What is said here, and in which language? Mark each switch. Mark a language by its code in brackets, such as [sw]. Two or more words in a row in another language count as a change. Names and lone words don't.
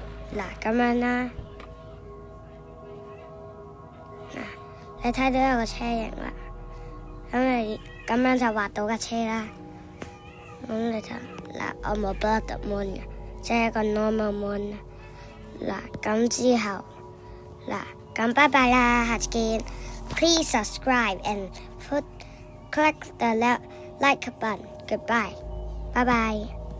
[yue] 嗱咁樣啦，嗱你睇到有個車型啦，咁你咁樣就畫到架車啦。咁你就嗱我冇 [en] blood moon [yue] 嘅，即係一個 [en] normal moon。 [yue] 嗱咁之後嗱咁拜拜啦，下次見。 [en] Please subscribe and click the like button. Goodbye. Bye bye.